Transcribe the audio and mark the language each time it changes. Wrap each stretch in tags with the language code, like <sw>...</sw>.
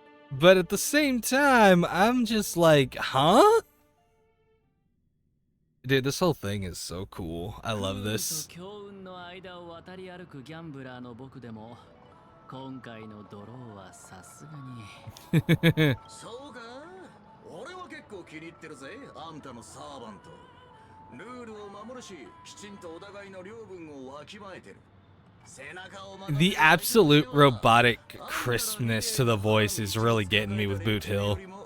<en>But at the same time, I'm just like, huh? Dude, this whole thing is so cool. I love this.</en> <ja>強運の間を渡り歩くギャンブラーの僕でも今回のドローはさすがにそうか俺は結構気に入ってるぜあんたのサーバントルールを守るしきちんとお互いの領分をわきまえてる</ja> <en>The absolute robotic crispness to the voice is really getting me with Boot Hill.</en>